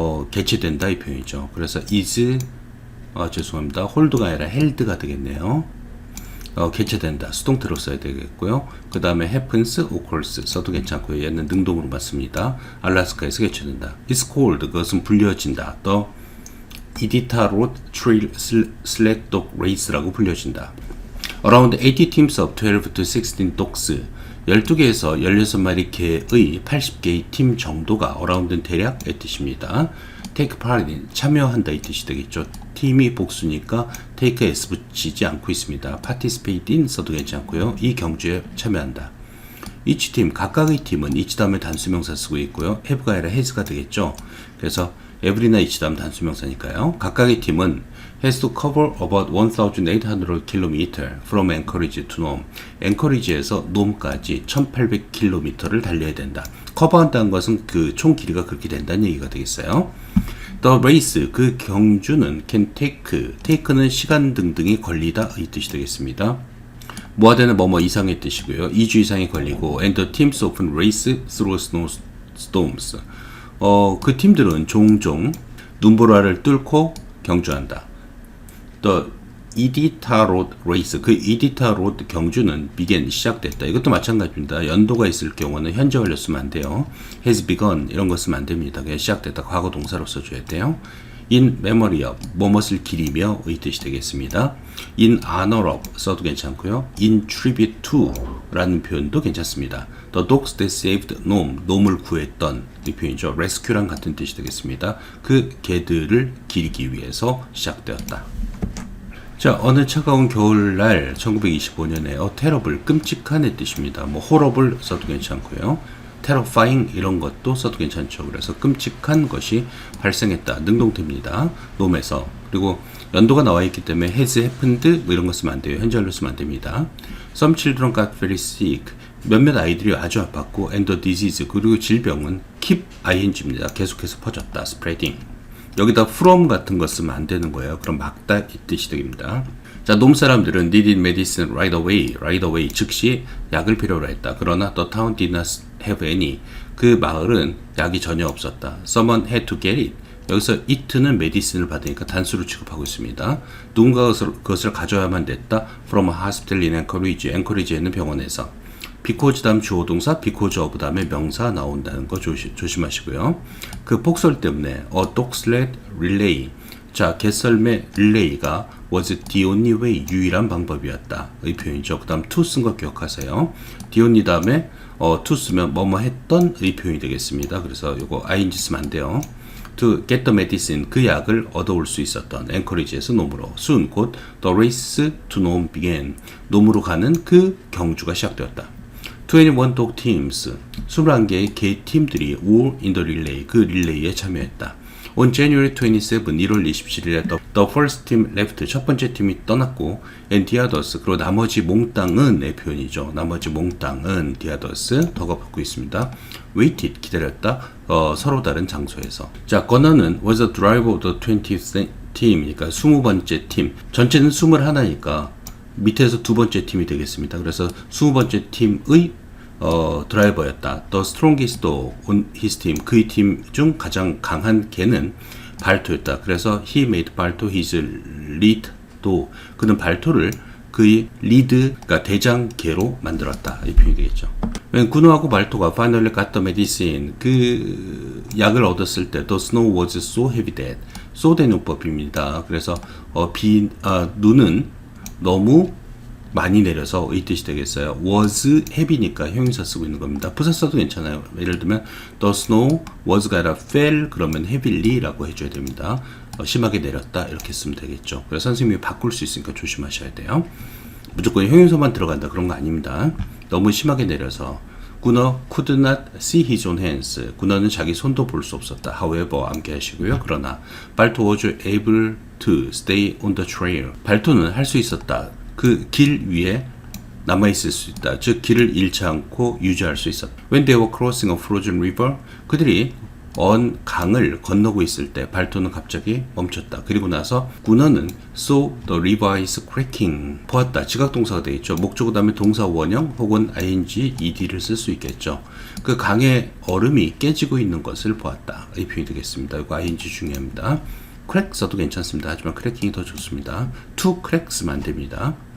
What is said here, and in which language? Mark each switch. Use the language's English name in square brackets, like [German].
[Korean] 개최된다 이 표현이죠. 그래서 is 죄송합니다. hold가 아니라 held가 되겠네요. 개최된다. 수동태로 써야 되겠고요. 그 다음에 happens, occurs 써도 괜찮고요. 얘는 능동으로 맞습니다. 알라스카에서 개최된다. [English] It's called, [Korean] 그것은 불려진다. [English] The Iditarod Trail Sled Dog Race라고 불려진다. Around 80 teams of 12 to 16 dogs [Korean] 12개에서 16마리 개의 80개의 팀 정도가 around는 대략의 뜻입니다. take part in, 참여한다 이 뜻이 되겠죠. 팀이 복수니까 take s 붙이지 않고 있습니다. participate in 써도 괜찮고요. 이 경주에 참여한다. each 팀, 각각의 팀은 each 다음에 단수명사 쓰고 있고요. have가 아니라 has가 되겠죠. 그래서 every나 each 다음 단수명사니까요. 각각의 팀은 [English] has to cover about 1,800 km from Anchorage to Nome. [Korean] 앵커리지에서 놈까지 1,800km를 달려야 된다. 커버한다는 것은 그 총 길이가 그렇게 된다는 얘기가 되겠어요. The race, 그 경주는 can take는 시간 등등이 걸리다 이 뜻이 되겠습니다. 뭐하되는 뭐뭐 이상의 뜻이고요. 2주 이상이 걸리고 [English] and the teams often race through snowstorms. [Korean] 그 팀들은 종종 눈보라를 뚫고 경주한다. The 이디타롯 레이스, 그 이디타롯 경주는 began, 시작됐다. 이것도 마찬가지입니다. 연도가 있을 경우는 현재 완료 쓰면 안 돼요. has begun 이런 거 쓰면 안 됩니다. 그냥 시작됐다. 과거 동사로 써줘야 돼요. in memory of, 무엇을 기리며 의 뜻이 되겠습니다. in honor of 써도 괜찮고요. in tribute to 라는 표현도 괜찮습니다. The dogs that saved Nom, 놈을 구했던 이 표현이죠. rescue랑 같은 뜻이 되겠습니다. 그 개들을 기리기 위해서 시작되었다. 자, 어느 차가운 겨울날 1925년에 terrible, 끔찍한의 뜻입니다. 뭐 horrible 써도 괜찮고요. terrifying 이런 것도 써도 괜찮죠. 그래서 끔찍한 것이 발생했다. 능동태입니다. 놈에서. 그리고 연도가 나와 있기 때문에 has happened 뭐 이런 거 쓰면 안 돼요. 현재완료 쓰면 안 됩니다. [English] Some children got very sick. [Korean] 몇몇 아이들이 아주 아팠고 [English] and the disease [Korean] 그리고 질병은 keep ing입니다. 계속해서 퍼졌다. spreading. 여기다 from 같은 거 쓰면 안 되는 거예요. 그럼 막다 이 뜻이 됩니다. 자, 놈 사람들은 [English] needed medicine right away, [Korean] 즉시 약을 필요로 했다. 그러나 [English] the town did not have any. [Korean] 그 마을은 약이 전혀 없었다. [English] Someone had to get it. [Korean] 여기서 it는 medicine을 받으니까 단수로 취급하고 있습니다. 누군가가 그것을 가져야만 됐다. [English] From a hospital in Anchorage. [Korean] 앵커리지에 있는 병원에서. because 다음 주어 동사, because of 다음에 명사 나온다는 거 조심하시고요. 그 폭설 때문에 [English] a dog sled relay. [Korean] 자, 개썰매 릴레이가 [English] was the only way, [Korean] 유일한 방법이었다. 의 표현이죠. 그 다음 to 쓴 거 기억하세요. the only 다음에 to 쓰면 뭐뭐 했던 의 표현이 되겠습니다. 그래서 요거 ing 쓰면 안 돼요. [English] to get the medicine, [Korean] 그 약을 얻어올 수 있었던 앵커리지에서 놈으로. [English] soon, 곧 the race to Nome began. [Korean] 놈으로 가는 그 경주가 시작되었다. [English] 21 dog teams, [Korean] 21개의 개 팀들이 [English] all in the relay, [Korean] 그 릴레이에 참여했다. [English] On January 27, [Korean] 1월 27일에 [English] the first team left, [Korean] 첫 번째 팀이 떠났고 [English] and the others, [Korean] 그리고 나머지 몽땅은 의 표현이죠. 나머지 몽땅은 the others, 더가 붙고 있습니다. waited, 기다렸다. 서로 다른 장소에서. 자, 건너는 [English] was the driver of the 20th team, [Korean] 그러니까 20번째 팀. 전체는 21이니까 밑에서 두 번째 팀이 되겠습니다. 그래서 20번째 팀의 드라이버였다. [English] The strongest on his team, [Korean] 그의 팀 중 가장 강한 개는 발토였다. 그래서 [English] he made 발토 his lead 도, [Korean] 그는 발토를 그의 리드, 그러니까 대장개로 만들었다. 이 표현이 되겠죠. 군호하고 발토가 [English] finally got the medicine, [Korean] 그 약을 얻었을 때 [English] the snow was so heavy that, so 대용법입니다. [Korean] 그래서 눈은 너무 많이 내려서 이 뜻이 되겠어요. was heavy니까 형용사 쓰고 있는 겁니다. 부사 써도 괜찮아요. 예를 들면 the snow was가 아니라 fell 그러면 heavily 라고 해줘야 됩니다. 심하게 내렸다 이렇게 쓰면 되겠죠. 그래서 선생님이 바꿀 수 있으니까 조심하셔야 돼요. 무조건 형용사만 들어간다 그런 거 아닙니다. 너무 심하게 내려서 군어 [English] could not see his own hands, [Korean] 군어는 자기 손도 볼 수 없었다. however 암기 하시고요. 그러나 발토 [English] was able to stay on the trail, [Korean] 발토는 할 수 있었다. 그 길 위에 남아있을 수 있다. 즉 길을 잃지 않고 유지할 수 있었다. [English] When they were crossing a frozen river, [Korean] 그들이 강을 건너고 있을 때 발토는 갑자기 멈췄다. 그리고 나서 군어는 [English] saw the river is cracking, [Korean] 보았다. 지각동사가 되겠죠. 목적어 다음에 동사 원형 혹은 ing, ed를 쓸 수 있겠죠. 그 강의 얼음이 깨지고 있는 것을 보았다. 이 표현이 되겠습니다. 이거 ing 중요합니다. crack 써도 괜찮습니다. 하지만 cracking이 더 좋습니다. to crack 쓰면 안 됩니다.